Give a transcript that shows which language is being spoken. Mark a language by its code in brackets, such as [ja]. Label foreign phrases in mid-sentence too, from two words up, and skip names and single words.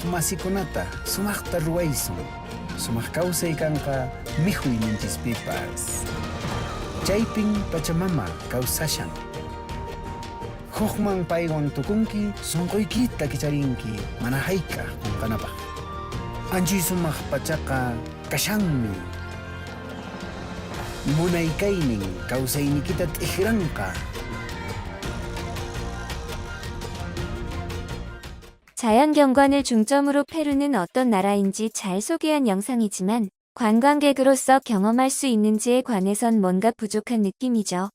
[qu] masikunata sumaqta ruwaysun sumaq kawsay kanqa mihuy ninchispipas chaypin pachamama kawsashan hukman paywan tukunki sunquykita kicharinki mana hayk'aq qunqanapaq anchi sumaq pachaqa kashanmi munaykaynin kawsaynikita t'ijranqa. [ko] 자연경관을 중점으로 페루는 어떤 나라인지 잘 소개한 영상이지만 관광객으로서 경험할 수 있는지에 관해선 뭔가 부족한 느낌이죠.